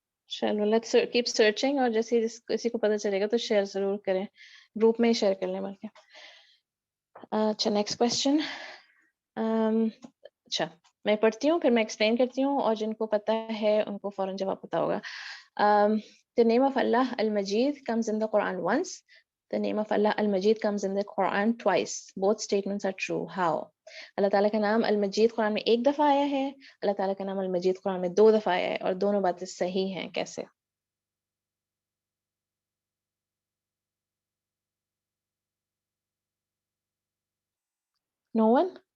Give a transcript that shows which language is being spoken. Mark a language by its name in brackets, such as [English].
[Hindi] चलो, let's keep searching, और जैसे किसी को पता चलेगा तो शेयर जरूर करें, ग्रुप में ही शेयर कर लें बल्कि। अच्छा, नेक्स्ट क्वेश्चन। अच्छा, मैं पढ़ती हूँ फिर मैं एक्सप्लेन करती हूँ, और जिनको पता है उनको फौरन जवाब पता होगा। [English] The name of Allah Al-Majid comes in the Quran once. The name of Allah Al-Majid comes in the Quran twice. Both statements are true. How? [Hindi] अल्लाह ताला का नाम Al-Majid कुरान में एक दफा आया है, अल्लाह ताला का नाम Al-Majid कुरान में दो दफा आया है, और दोनों बातें सही हैं। कैसे? [English] No one?